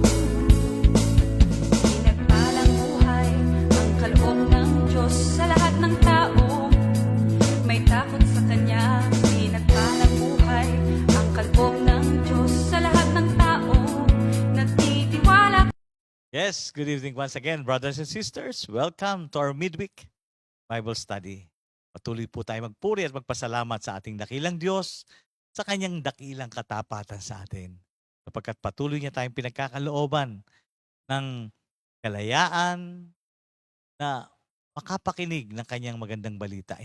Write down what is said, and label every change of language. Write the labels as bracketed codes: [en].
[tl] Pinagpalang buhay ang kaloob ng Diyos sa lahat ng tao. May takot sa Kanya. Pinagpalang buhay ang kaloob ng Diyos sa lahat ng tao. Nagtitiwala. [en] Yes, good evening once again, brothers and sisters. Welcome to our midweek Bible study. [tl] Patuloy po tayo magpuri at magpasalamat sa ating dakilang Diyos sa kanyang dakilang katapatan sa atin. Sapagkat patuloy niya tayong pinagkakalooban ng kalayaan na makapakinig ng kanyang magandang balita.